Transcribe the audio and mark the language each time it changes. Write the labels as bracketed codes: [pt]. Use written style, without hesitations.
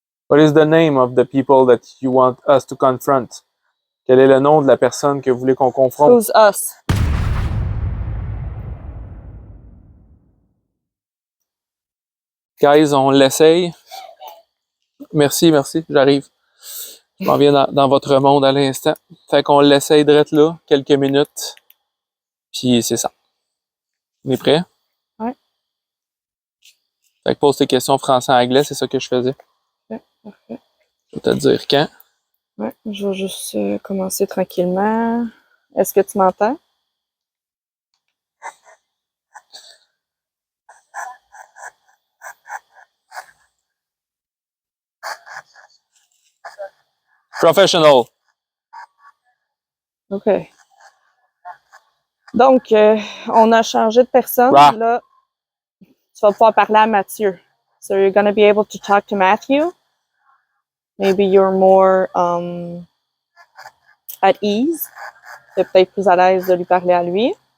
[en] What is the name of the people that you want us to confront? [fr] Quel est le nom de la personne que vous voulez qu'on confronte? [en] Who's us? [fr] Guys, on l'essaye. Merci, j'arrive. Je m'en viens dans votre monde à l'instant. Fait qu'on l'essaye d'être là, quelques minutes. Puis c'est ça. On est prêt? Ouais. Fait que pose tes questions français-anglais, c'est ça que je faisais. Ouais, parfait. Je vais te dire quand. Ouais, je vais juste commencer tranquillement. Est-ce que tu m'entends? [en] Professional. [fr] OK. Donc, on a changé de personne. Rah. Là, tu vas pouvoir parler à Mathieu. [en] So you're going to be able to talk to Matthew. Maybe you're more at ease. [fr] Tu es peut-être plus à l'aise de lui parler à lui.